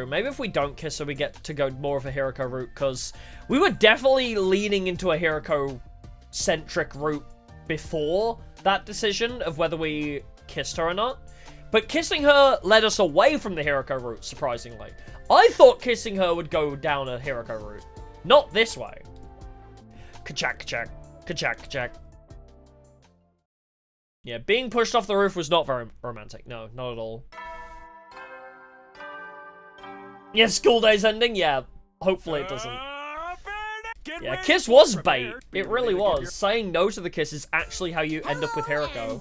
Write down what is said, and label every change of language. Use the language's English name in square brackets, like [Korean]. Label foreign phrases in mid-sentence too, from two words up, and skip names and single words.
[English] Maybe if we don't kiss her, we get to go more of a Hiroko route, because we were definitely leaning into a Hiroko-centric route before that decision of whether we kissed her or not. But kissing her led us away from the Hiroko route, surprisingly. I thought kissing her would go down a Hiroko route. Not this way. Ka-chak, ka-chak, ka-chak, ka-chak. Yeah, being pushed off the roof was not very romantic. No, not at all. Yeah, school day's ending? Yeah, hopefully it doesn't. Yeah, kiss was bait. It really was. Saying no to the kiss is actually how you end up with Hiroko.